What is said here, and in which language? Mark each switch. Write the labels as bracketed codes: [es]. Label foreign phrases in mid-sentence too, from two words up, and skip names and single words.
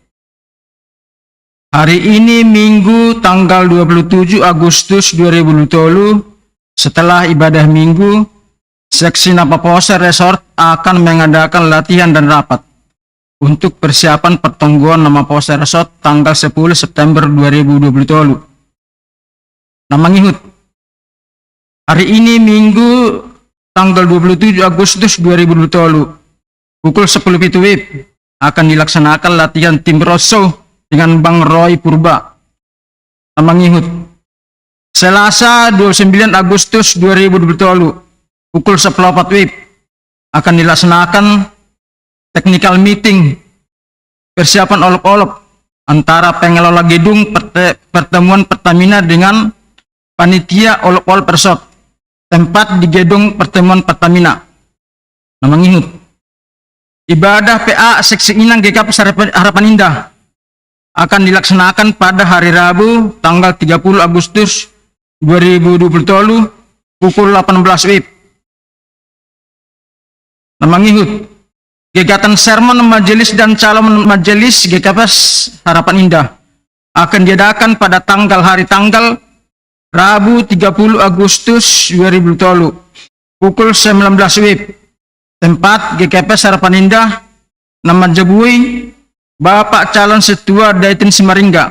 [id] Hari ini Minggu tanggal 27 Agustus 2020 setelah ibadah Minggu, Seksi Napapose Resort akan mengadakan latihan dan rapat untuk persiapan pertemuan Napapose Resort tanggal 10 September 2020. [bts] Nama ngihut. [id] Hari ini Minggu tanggal 27 Agustus 2020 pukul 10 WIB akan dilaksanakan latihan tim Rosso dengan Bang Roy Purba. [bts] Nama ngihut. [id] Selasa 29 Agustus 2020 pukul 10.04 WIB akan dilaksanakan [en] technical meeting [id] persiapan olok-olok antara pengelola gedung pertemuan Pertamina dengan panitia olok-olok Persot tempat di gedung pertemuan Pertamina. [bts] Nama ngihut. [id] Ibadah PA Seksi Inang GK Pasar Harapan Indah akan dilaksanakan pada hari Rabu tanggal 30 Agustus 2020 pukul 18 WIB. [bts] Nama ngihut. [id] Kegiatan sermon majelis dan calon majelis GKPS Harapan Indah akan diadakan pada hari tanggal Rabu 30 Agustus 2020 pukul 19 WIB. Tempat GKPS Harapan Indah. [bts] Nama jebui [id] Bapak Calon Setua Daitin Simaringga.